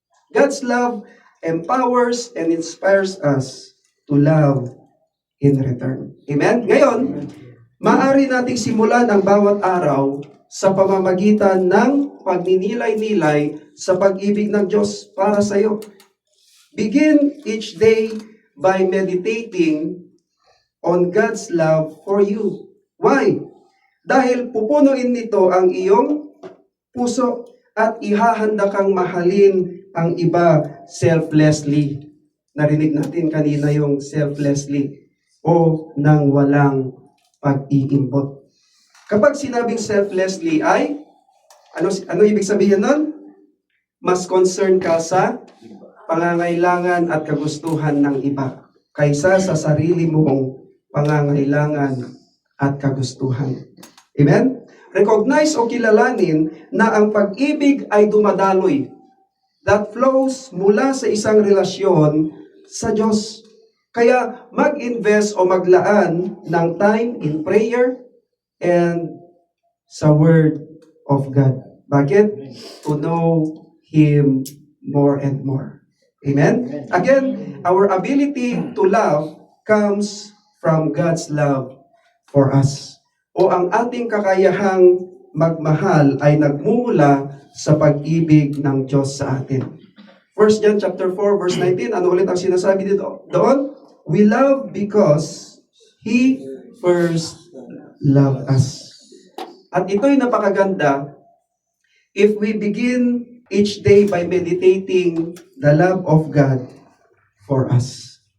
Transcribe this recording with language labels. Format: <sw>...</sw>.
<en>God's love empowers and inspires us to love in return. Amen?</en> <tl>Ngayon, maaari nating simulan ang bawat araw sa pamamagitan ng pagninilay-nilay sa pag-ibig ng Diyos para sa iyo.</tl> <en>Begin each day by meditating on God's love for you. Why?</en> <tl>Dahil pupunuin nito ang iyong puso at ihahanda kang mahalin ang iba selflessly. Narinig natin kanina yung selflessly o nang walang pag-iimbot. Kapag sinabing selflessly ay, ano ibig sabihin nun? Mas concern ka sa pangangailangan at kagustuhan ng iba kaysa sa sarili mong pangangailangan at kagustuhan. Amen? Recognize o kilalanin na ang pag-ibig ay dumadaloy</tl> <en>that flows</en> <tl>mula sa isang relasyon sa Diyos. Kaya mag-invest o maglaan ng</tl> <en>time in prayer and</en> <tl>sa</tl> <en>Word of God.</en> <tl>Bakit?</tl> <en>To know Him more and more. Amen? Again, our ability to love comes from God's love for us.</en> <tl>O ang ating kakayahang magmahal ay nagmumula sa pag-ibig ng Diyos sa atin. 1 John chapter 4 verse 19, ano ulit ang sinasabi dito doon?</tl> <en>We love because He first loved us.</en> <tl>At ito'y napakaganda</tl> <en>if we begin each day by meditating the love of God for us.</en>